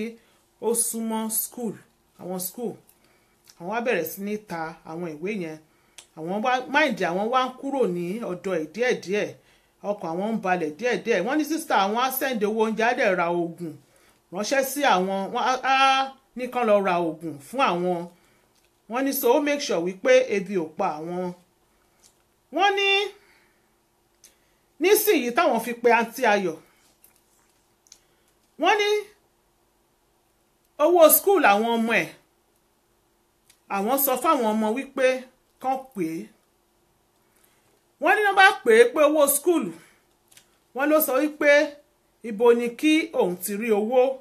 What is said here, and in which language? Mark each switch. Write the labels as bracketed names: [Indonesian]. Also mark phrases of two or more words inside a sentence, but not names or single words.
[Yoruba] ó súnmọ́ school àwọn wá bẹ̀rẹ̀ sí ní ta àwọn ìwé yẹn àwọn máìndì àwọn wá ń kúrò ní ọ̀dọ̀ ẹ̀ díẹ̀díẹ̀ ọkàn àwọn ń balẹ̀ díẹ̀díẹ̀ wọ́n ní sísítà àwọn á send owó oúnjẹ á dẹ̀ ra oògùn ránṣẹ́ sí àwọn wọ́n á nìkan lọ ra oògùn fún àwọn wọ́n ní [English] so make sure [Yoruba] wípé ebi ò pa àwọn wọ́n ní nísìnyí táwọn fi pe àǹtí Ayọ̀ wọ́n ní owó school àwọn ọmọ ẹ̀ àwọn sọ fáwọn ọmọ wípé kán pè é wọ́n ní wọ́n bá pè é pé owó skúlù wọ́n ló sọ wípé ibo ni kí òun ti rí owó.